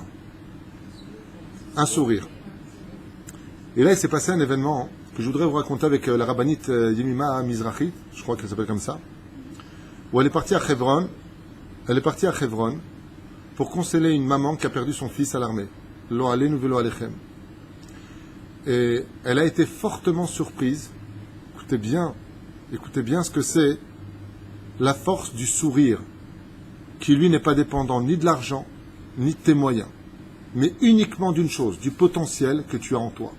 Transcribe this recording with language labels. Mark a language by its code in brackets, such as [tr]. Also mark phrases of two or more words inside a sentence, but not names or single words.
[fr] Un sourire. Et là, il s'est passé un événement que je voudrais vous raconter avec la rabbinite Yemima Mizrahi, je crois qu'elle s'appelle comme ça, où elle est partie à Hebron pour consoler une maman qui a perdu son fils à l'armée. [he] לא עלינו ולא עליכם. [fr] Et elle a été fortement surprise. Écoutez bien ce que c'est la force du sourire, qui lui n'est pas dépendant ni de l'argent, ni de tes moyens, mais uniquement d'une chose, du potentiel que tu as en toi.